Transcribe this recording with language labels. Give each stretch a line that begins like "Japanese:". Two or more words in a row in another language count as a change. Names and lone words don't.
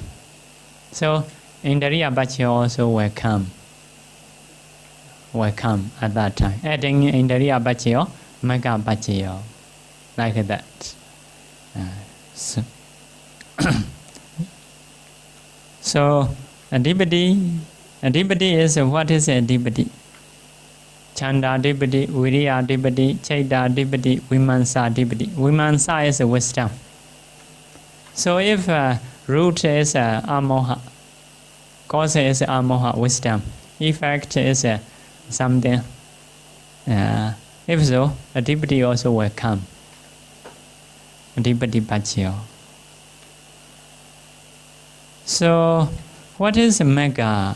English: So
Pali: Indriya Paccaya
English: also will come at that time.
Pali: Adding Indriya Paccaya, Magga Paccaya,
English: like that. So Adhipati is what is Adhipati?
Pali: Chanda Adhipati, Viriya Adhipati, Chaita Adhipati, Vimamsa Adhipati.
English: Vimamsa is wisdom. So if root is amoha, cause is amoha, wisdom, effect is something. If so, Adhipati also will come.
Pali: Adhipati Paccaya.
English: So what is Magga?